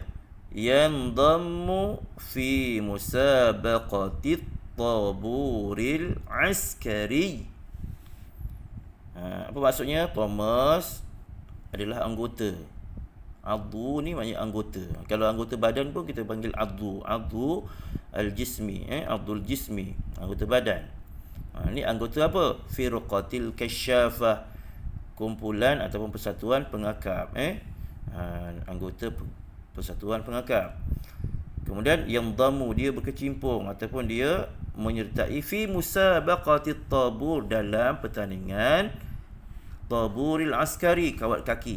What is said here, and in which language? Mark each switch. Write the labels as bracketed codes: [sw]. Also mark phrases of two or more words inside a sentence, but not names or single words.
[ar] ينضم في مسابقة الطابور العسكري. [ms] Apa maksudnya? Thomas adalah anggota. Adhu ni maknanya anggota. Kalau anggota badan pun kita panggil adhu. [ar] عضو الجسم. عضو الجسم. [ms] Anggota badan. Ni anggota apa? [ar] فرقة الكشافة. [ms] Kumpulan ataupun persatuan pengakap. Anggota persatuan pengakap. Kemudian yang damu, dia berkecimpung ataupun dia menyertai [ar] في مسابقة الطابور, [ms] dalam pertandingan [ar] الطابور العسكري, [ms] kawat kaki.